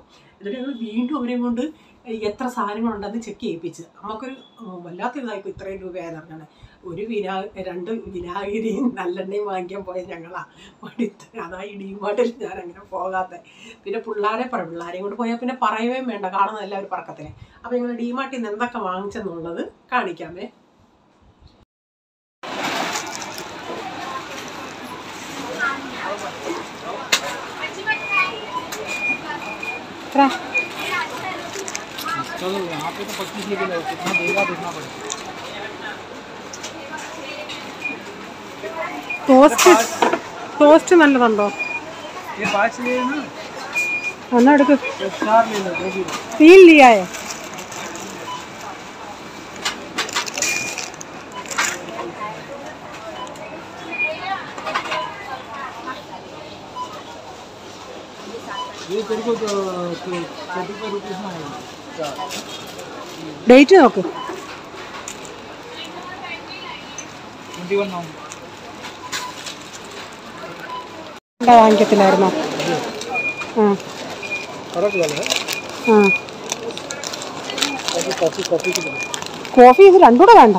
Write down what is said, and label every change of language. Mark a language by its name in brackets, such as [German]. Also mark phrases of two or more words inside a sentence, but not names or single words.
[Malayalam] എന്നിട്ട് ഞങ്ങൾ വീണ്ടും അവരെയും കൊണ്ട് എത്ര സാധനങ്ങളുണ്ടെന്ന് ചെക്ക് ചെയ്യിപ്പിച്ച് നമുക്കൊരു വല്ലാത്തൊരിതായിപ്പോൾ ഇത്രയും രൂപയായെന്ന് പറഞ്ഞാൽ 2 വിനാഗിരിയും നല്ലെണ്ണയും വാങ്ങിക്കാൻ പോയ ഞങ്ങളാണ് പഠിത്ത്. അതായി ഡിമാർട്ടിൽ ഞാൻ അങ്ങനെ പോകാത്ത. പിന്നെ പിള്ളേരെയും കൊണ്ട് പോയാൽ പിന്നെ പറയുകയും വേണ്ട, കാണുന്ന എല്ലാവരും പറക്കത്തില്ലേ. അപ്പോൾ ഞങ്ങൾ ഡിമാർട്ടിൽ നിന്ന് എന്തൊക്കെ വാങ്ങിച്ചെന്നുള്ളത് കാണിക്കാമേ. [Hindi] चलो यहाँ पे तो 25 रुपये लो, कितना देगा देखना पड़ेगा। [Malayalam] ടോസ്റ്റ് നല്ലതുണ്ടോ? [Hindi] ये 5 ले ना, [Malayalam] എന്നാ എടുക്ക്. [Hindi] 4 ले लो, 2 किलो 3 लिया है. ये तेरे को 35 रुपीज़ में आएगा। [Malayalam] ഡേറ്റ് നോക്ക്. [Hindi] 21 नवंबर [Malayalam] വാങ്ങിക്കത്തില്ലായിരുന്നോ? കോഫി ഇത് രണ്ടും കൂടെ വേണ്ട.